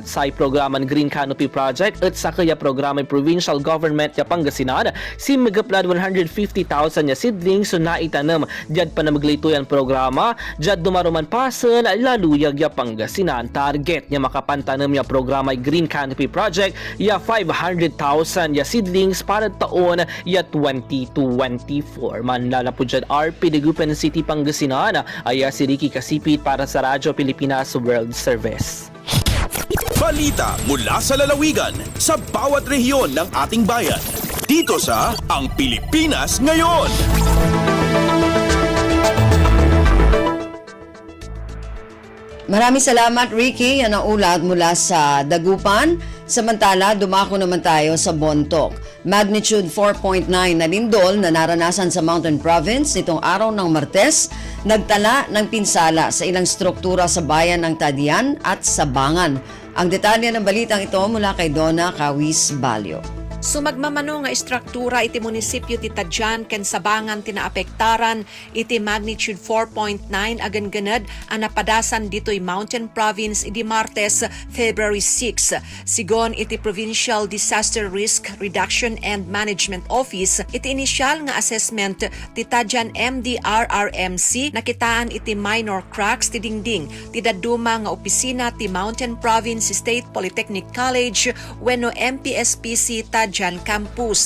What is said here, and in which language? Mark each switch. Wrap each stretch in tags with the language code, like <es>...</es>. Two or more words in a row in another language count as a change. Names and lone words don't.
<pag>Sa programan Green Canopy Project at sa kaya programan Provincial Government ya Pangasinan, si magaplad 150,000 ya seedlings so naitanam jad panamaglito yan programa jad dumaruman pasan laluyag ya Pangasinan. Target niya makapantanam ya programa Green Canopy Project ya 500,000 ya seedlings para taon ya 2024.</pag> <tl>Manlala po dyan RP Dagupan City, Pangasinan ay si Ricky Kasipit para sa Radyo Pilipinas World Service. Balita mula sa lalawigan sa bawat rehiyon ng ating bayan. Dito sa Ang Pilipinas Ngayon. Maraming salamat, Ricky. Yan ang ulat mula sa Dagupan. Samantala, dumako naman tayo sa Bontoc. Magnitude 4.9 na lindol na naranasan sa Mountain Province nitong araw ng Martes, nagtala ng pinsala sa ilang struktura sa bayan ng Tadian at Sabangan. Ang detalye ng balitang ito mula kay Donna Kawis Balyo.</tl> <ilo>Sumagmamano nga istruktura iti munisipyo ti Tadjan ken Sabangan tinaapektaran iti magnitude 4.9 agan ganad ang napadasan dito'y Mountain Province iti Martes, February 6. Sigon iti Provincial Disaster Risk Reduction and Management Office iti inisyal nga assessment ti Tadjan MDRRMC nakitaan iti</ilo> <en>minor cracks</en> <ilo>ti dingding ti daduma nga opisina ti Mountain Province State Polytechnic College wenno MPSPC Tadjan Campus.</ilo>